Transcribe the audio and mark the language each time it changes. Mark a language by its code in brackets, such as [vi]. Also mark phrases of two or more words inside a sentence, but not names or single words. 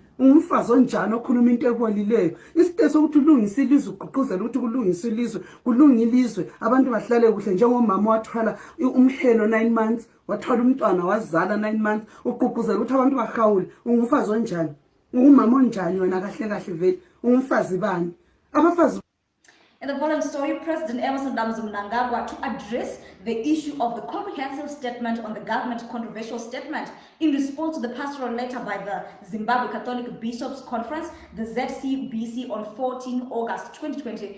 [nd] Umfazi onjani okhuluma into ebolileyo. Isite sokuthi ulungise ilizwe uqhuquzela ukuthi kulungise ilizwe, kulunga ilizwe, abantu bahlale kuhle njengomama wathwala umhelo 9 months, wathwala umntwana wazala 9 months, uqhuquzela ukuthi abantu bahawule. Umfazi onjani? Ungumama onjani wena kahle kahle vele? Umfazi bani? Abafazi. [en] In the following story, President Emerson Mnangagwa to address the issue of the comprehensive statement on the government controversial statement in response to the pastoral letter by the Zimbabwe Catholic Bishops' Conference, the ZCBC, on 14 August 2020.